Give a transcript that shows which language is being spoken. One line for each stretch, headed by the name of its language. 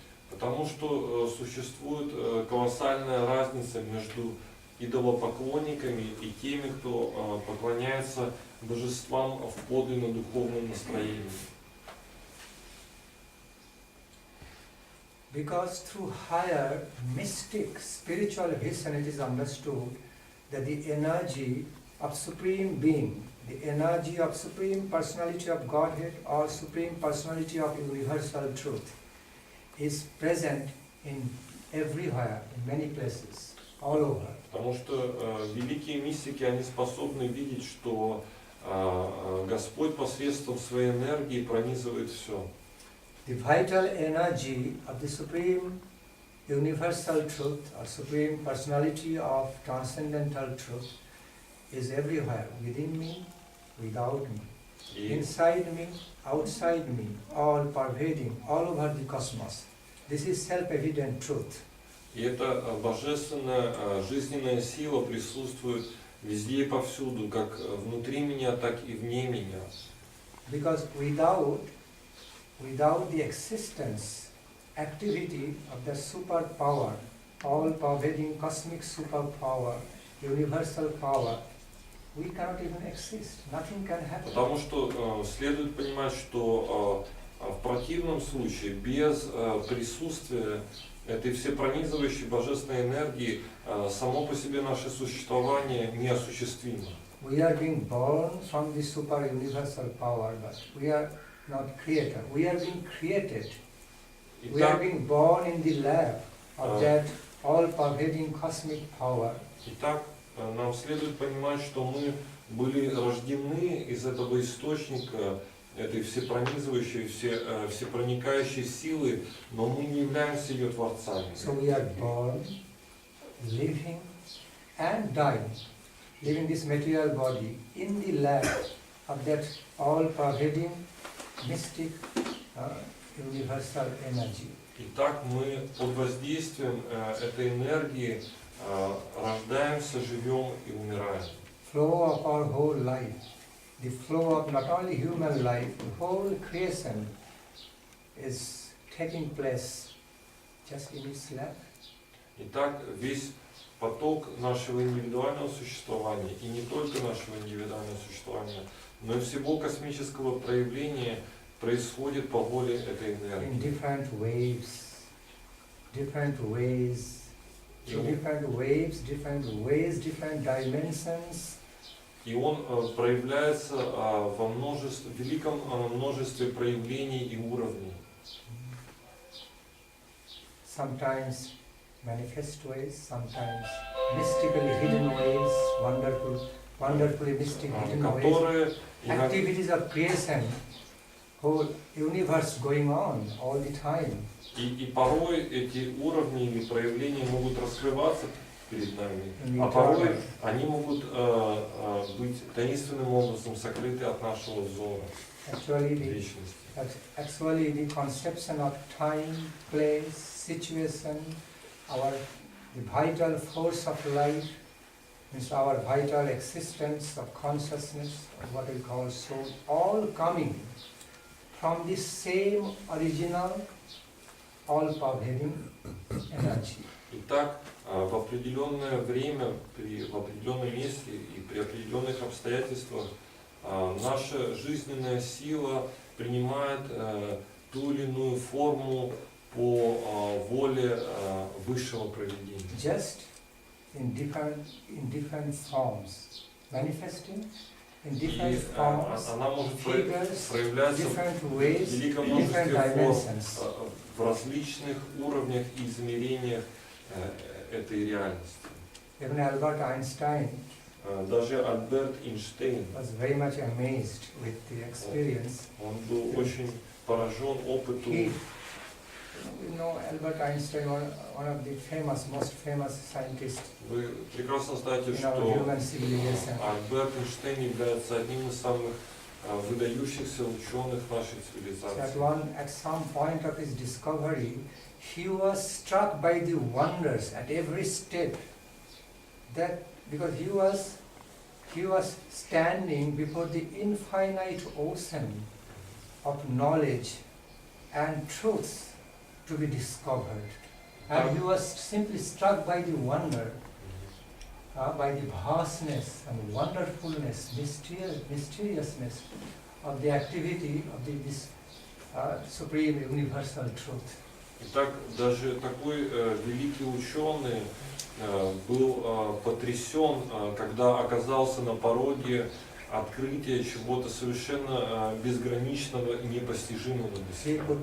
Russian: Потому что существует колоссальная разница между идолопоклонниками и теми, кто поклоняется божествам в подлинно духовном настроении.
English: Because through higher mystic spiritual vision it is understood that the energy of Supreme Being, the energy of Supreme Personality of Godhead or Supreme Personality of Universal Truth is present in everywhere, in many places, all over.
Russian: Потому что великие мистики, они способны видеть, что Господь посредством своей энергии пронизывает все.
English: The vital energy of the Supreme Universal Truth or Supreme Personality of Transcendental Truth is everywhere, within me, without me, inside me, outside me, all pervading, all over the cosmos. This is self-evident truth.
Russian: И эта божественная жизненная сила присутствует везде и повсюду, как внутри меня, так и вне меня.
English: Because without the existence, activity of the superpower, all-pervading cosmic superpower, universal power, we cannot even exist. Nothing can happen.
Russian: Потому что следует понимать, что в противном случае, без присутствия этой всепронизывающей божественной энергии, само по себе наше существование неосуществимо.
English: We are being born from the super universal power, but we are not creator. We are being created. We are
Russian: Итак,
English: being born in the lab of that all-pervading cosmic power.
Russian: итак, нам следует понимать, что мы были рождены из этого источника, этой всепронизывающей, всепроникающей силы, но мы не являемся ее творцами.
English: So we are born, living and dying, living this material body in the lab of that all-pervading mystic universal energy.
Russian: Итак, мы под воздействием этой энергии рождаемся, живем и умираем.
English: Flow of our whole life, the flow of not only human life, the whole creation is taking place just in its lab.
Russian: Итак, весь поток нашего индивидуального существования, и не только нашего индивидуального существования, но и всего космического проявления происходит по воле этой
English: In
Russian: энергии.
English: different waves, different ways, different ways, different dimensions.
Russian: И он проявляется во великом множестве проявлений и уровней.
English: Sometimes manifest ways, sometimes mystically hidden ways, wonderfully mystic hidden ways.
Russian: Которые
English: Activities of creation, whole universe going on all the time.
Russian: и порой эти уровни или проявления могут раскрываться перед нами, И а порой так. они могут быть таинственным образом сокрыты от нашего взора
English: Actually,
Russian: вечности.
English: the conception of time, place, situation, the vital force of life, means our vital existence of consciousness, what we call soul, all coming from the same original, all-pervading energy.
Russian: Итак, в определенное время, в определенном месте и при определенных обстоятельствах наша жизненная сила принимает ту или иную форму по воле высшего провидения.
English: Just in different forms, manifesting in different forms,
Russian: Она может
English: figures,
Russian: проявляться
English: different
Russian: в
English: ways,
Russian: великом
English: different
Russian: множестве форм,
English: dimensions.
Russian: в различных уровнях и измерениях этой реальности.
English: Even Albert Einstein
Russian: Даже Альберт Эйнштейн,
English: was very much amazed with the experience.
Russian: он был очень поражен опыту.
English: You know, Albert Einstein, one of the most famous scientists
Russian: Вы прекрасно знаете,
English: in our
Russian: что
English: human civilization.
Russian: Альберт Эйнштейн является одним из самых выдающихся ученых нашей цивилизации.
English: At some point of his discovery, he was struck by the wonders at every step. That because he was standing before the infinite ocean of knowledge and truths to be discovered, and he was simply struck by the wonder, by the vastness and wonderfulness, mysteriousness of the activity of this supreme universal truth.
Russian: Итак, даже такой великий ученый был потрясен, когда оказался на пороге открытия чего-то совершенно безграничного и непостижимого для себя.